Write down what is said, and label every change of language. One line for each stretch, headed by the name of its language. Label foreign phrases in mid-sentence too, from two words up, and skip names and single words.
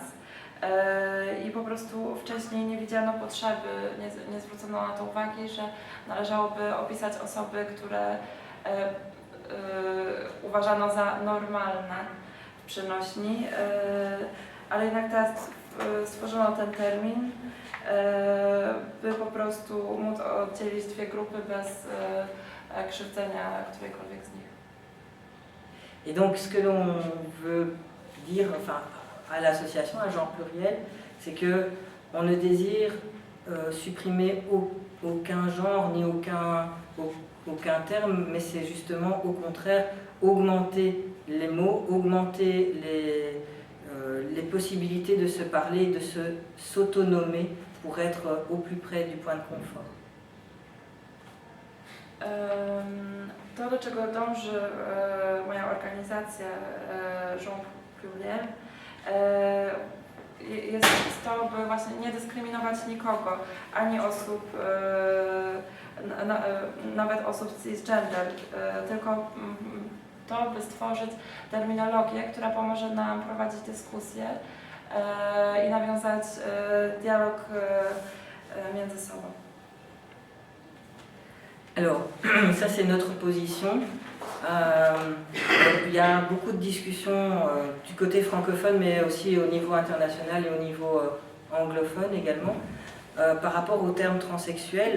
Polish: I po prostu wcześniej nie widziano potrzeby, nie zwrócono na to uwagi, że należałoby opisać osoby, które uważano za normalne w przenośni, ale jednak teraz stworzono ten termin, by po prostu móc oddzielić dwie grupy bez krzywdzenia którejkolwiek z nich.
French: Et donc ce que l'on veut dire, enfin, à l'association, à genre pluriel, c'est que on ne désire supprimer aucun genre ni aucun terme, mais c'est justement au contraire augmenter les mots, augmenter les possibilités de se parler, de s'autonomer pour être au plus près du point de confort.
Polish: To, do czego dąży moja organizacja Jean Pluriel, jest to, by właśnie nie dyskryminować nikogo, ani osób, nawet osób cisgender, tylko to, by stworzyć terminologię, która pomoże nam prowadzić dyskusję i nawiązać dialog między sobą.
French: Alors, ça c'est notre position. Il y a beaucoup de discussions du côté francophone, mais aussi au niveau international et au niveau anglophone également, par rapport au terme transsexuel.